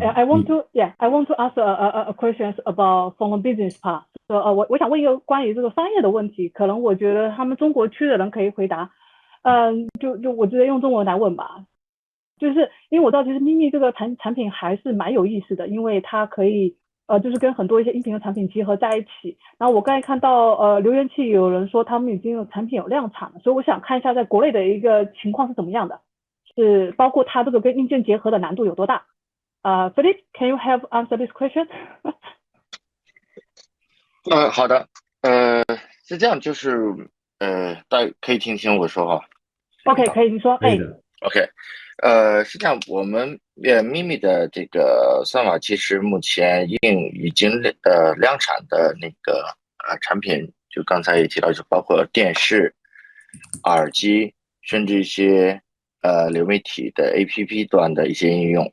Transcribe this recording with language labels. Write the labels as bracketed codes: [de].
[en] I want to ask a question about from a business part. [zh] So 我想问一个关于这个商业的问题，可能我觉得他们中国区的人可以回答。就我直接用中文来问吧。就是因为我知道其实咪咪这个产品还是蛮有意思的，因为它可以就是跟很多一些音频的产品结合在一起。然后我刚才看到留言区有人说他们已经有产品有量产了，所以我想看一下在国内的一个情况是怎么样的，是包括它这个跟硬件结合的难度有多大。 [en] Philip, can you help answer this question? [zh] 好的，是这样，就是大家可以听清我说哈。 OK， 可以，你说。 OK， 是这样，我们咪咪的这个算法其实目前已经量产的那个产品，就刚才也提到，就包括电视、耳机，甚至一些流媒体的 APP 端的一些应用。